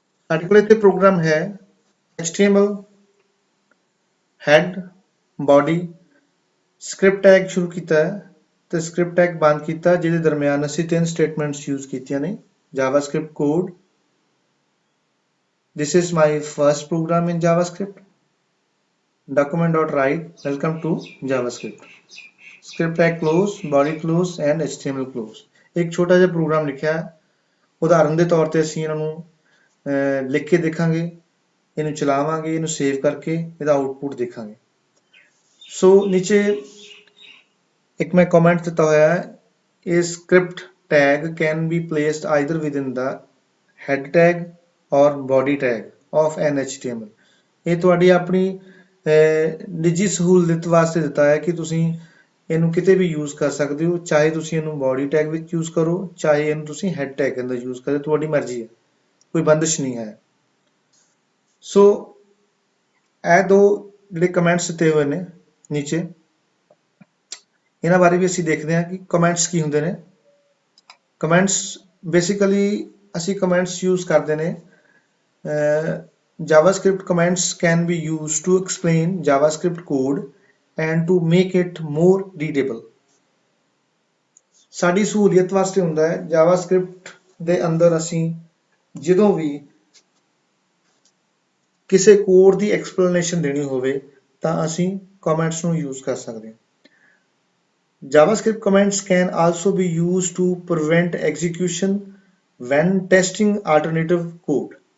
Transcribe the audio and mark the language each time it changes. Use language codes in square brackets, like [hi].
[pa] ਸਾਡੇ ਕੋਲ ਇੱਥੇ ਪ੍ਰੋਗਰਾਮ ਹੈ HTML head body script tag ਸ਼ੁਰੂ ਕੀਤਾ ਹੈ ਤੇ ਸਕ੍ਰਿਪਟ ਟੈਗ ਬੰਦ ਕੀਤਾ, ਜਿਹਦੇ ਦਰਮਿਆਨ ਅਸੀਂ ਤਿੰਨ ਸਟੇਟਮੈਂਟਸ ਯੂਜ਼ ਕੀਤੀਆਂ ਨੇ। [en] JavaScript code. This is my first program in JavaScript. Document.write welcome to JavaScript. Script tag close, body close and HTML close. [pa] एक छोटा ਜਿਹਾ ਪ੍ਰੋਗਰਾਮ ਲਿਖਿਆ ਹੈ। ਉਦਾਹਰਨ ਦੇ ਤੌਰ ਤੇ ਅਸੀਂ ਇਹਨਾਂ ਨੂੰ ਲਿਖ ਕੇ ਦੇਖਾਂਗੇ, ਇਹਨੂੰ ਚਲਾਵਾਂਗੇ, ਇਹਨੂੰ ਸੇਵ ਕਰਕੇ ਇਹਦਾ ਆਊਟਪੁੱਟ ਦੇਖਾਂਗੇ। ਸੋ ਨੀਚੇ ਇੱਕ ਮੈਂ ਕਮੈਂਟ ਦਿੱਤਾ ਹੋਇਆ ਹੈ, ਇਹ [en] script tag can be placed either within the head tag or body tag of an HTML. [pa] ਇਹ ਤੁਹਾਡੀ ਆਪਣੀ ਨਿੱਜੀ ਸਹੂਲਤ ਵਾਸਤੇ ਦਿੱਤਾ ਹੈ ਕਿ ਤੁਸੀਂ ਇਹਨੂੰ ਕਿਤੇ ਵੀ ਯੂਜ਼ ਕਰ ਸਕਦੇ ਹੋ, ਚਾਹੇ ਤੁਸੀਂ ਇਹਨੂੰ ਬੋਡੀ ਟੈਗ ਵਿੱਚ ਯੂਜ਼ ਕਰੋ, ਚਾਹੇ ਇਹਨੂੰ ਤੁਸੀਂ ਹੈਡ ਟੈਗ ਅੰਦਰ ਯੂਜ਼ ਕਰੋ, ਤੁਹਾਡੀ ਮਰਜ਼ੀ ਹੈ, ਕੋਈ ਬੰਦਿਸ਼ ਨਹੀਂ ਹੈ। ਸੋ ਇਹ ਦੋ ਜਿਹੜੇ ਕਮੈਂਟਸ ਦਿੱਤੇ ਹੋਏ ਨੇ ਨੀਚੇ, ਇਹਨਾਂ ਬਾਰੇ ਵੀ ਅਸੀਂ ਦੇਖਦੇ ਹਾਂ ਕਿ ਕਮੈਂਟਸ ਕੀ ਹੁੰਦੇ ਨੇ। ਕਮੈਂਟਸ ਬੇਸਿਕਲੀ ਅਸੀਂ ਕਮੈਂਟਸ ਯੂਜ਼ ਕਰਦੇ ਨੇ। [en] JavaScript comments can be used to explain JavaScript code and to make it more readable. [pa] ਸਾਡੀ ਸਹੂਲੀਅਤ ਵਾਸਤੇ ਹੁੰਦਾ ਹੈ। JavaScript ਦੇ ਅੰਦਰ ਅਸੀਂ ਜਦੋਂ ਵੀ ਕਿਸੇ ਕੋਡ ਦੀ ਐਕਸਪਲੇਨੇਸ਼ਨ ਦੇਣੀ ਹੋਵੇ ਤਾਂ ਅਸੀਂ ਕਮੈਂਟਸ ਨੂੰ ਯੂਜ਼ ਕਰ ਸਕਦੇ ਹਾਂ। [en] JavaScript comments can also be used to prevent execution when testing alternative code.